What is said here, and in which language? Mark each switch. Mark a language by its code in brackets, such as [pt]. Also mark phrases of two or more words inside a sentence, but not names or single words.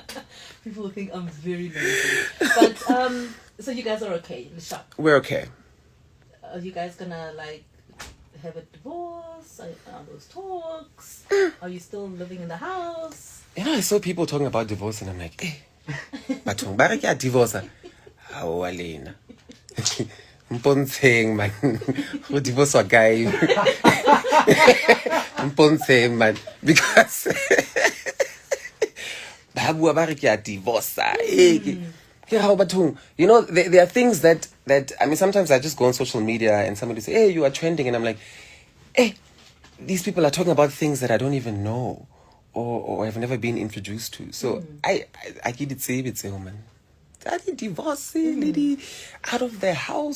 [en] People think I'm very nosy. But, so you guys are okay in the shop? We're okay. Are you guys gonna like have a divorce? Are those talks? Are you still living in the house? You know, I saw people talking about divorce and I'm like, [tn] bathong ba re ke a divorce. How alena. Mpontsheng man. Go divorce wa guy. Mpontsheng man because ba bua ba re ke a divorce. [en] You know, there are things that I mean, sometimes I just go on social media and somebody say, hey, you are trending, and I'm like, hey, these people are talking about things that I don't even know or I've never been introduced to. So I get it, say it's a woman. Daddy divorce, lady out of the house.